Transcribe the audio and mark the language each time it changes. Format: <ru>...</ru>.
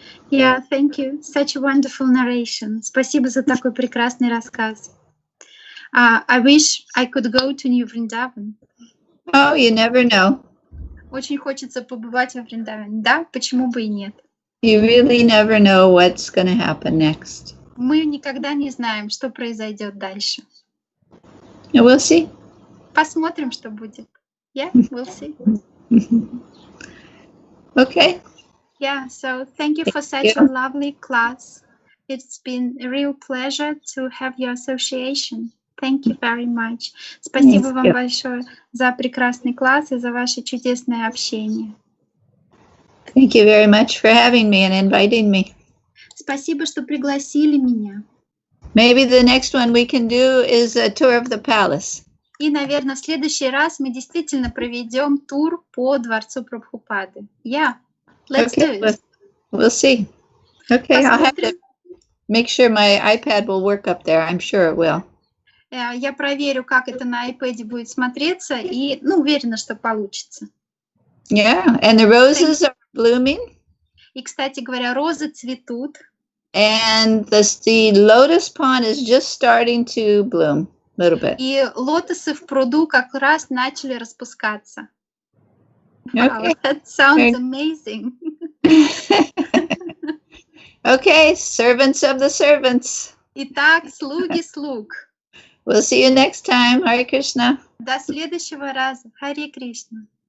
<en>Yeah, thank you. Such a wonderful narration.</en> <ru>Спасибо за такой прекрасный рассказ.</ru> <en>I wish I could go to Нью Вриндаван. Oh, you never know.</en> <ru>Очень хочется побывать во Вриндаване. Да, почему бы и нет?</ru> <en>You really never know what's going to happen next.</en> <ru>Мы никогда не знаем, что произойдет дальше.</ru> <en>We'll see.</en> <ru>Посмотрим, что будет.</ru> <en>Yeah, we'll see. Okay. Yeah, so thank you for such a lovely class. It's been a real pleasure to have your association. Thank you very much.</en> <ru>Спасибо вам большое за прекрасный класс и за ваше чудесное общение.</ru> <en>Thank you very much for having me and inviting me.</en> <ru>Спасибо, что пригласили меня.</ru> <en>Maybe the next one we can do is a tour of the palace.</en> <ru>И, наверное, в следующий раз мы действительно проведем тур по дворцу Прабхупады.</ru> <en>Yeah. Let's do it. We'll see. Okay, I'll have to make sure my iPad will work up there. I'm sure it will.</en> <ru>Я проверю, как это на iPad будет смотреться, и уверена, что получится.</ru> <en>Yeah, and the roses are blooming.</en> <ru>И, кстати говоря, розы цветут.</ru> <en>And the lotus pond is just starting to bloom a little bit.</en> <ru>И лотосы в пруду как раз начали распускаться.</ru> <en>Wow, that sounds amazing. Okay, servants of the servants.</en> <ru>Итак, слуги слуг.</ru> <en>We'll see you next time. Hare Krishna.</en> <ru>До следующего раза. Харе Кришна.</ru>